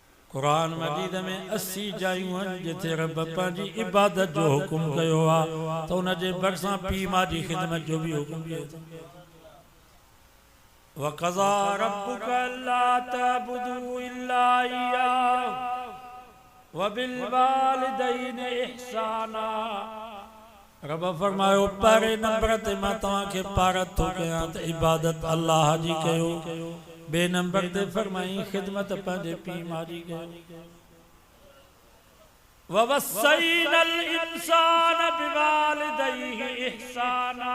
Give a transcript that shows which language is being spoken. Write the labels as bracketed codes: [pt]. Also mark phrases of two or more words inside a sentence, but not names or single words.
[sd] कुरान मजीद में 80 जायूं आहिनि जिथे रब पंहिंजी इबादत जो हुकुम कयो आहे त उन जे भरिसां पीउ माउ जी ख़िदमत जो बि हुकुम कयो अथऊं। [ar] وقضى ربك ألا تعبدوا إلا إياه وبالوالدين إحسانا. [sd] रब फरमायो पहिरें नंबर ते मां तव्हांखे पारत थो कयां त इबादत अल्लाह जी कयो। बे नंबर ते फरमाई ख़िदमत पंहिंजे पीउ माउ जी कयो। [ar] ووصينا الإنسان بوالديه إحسانا.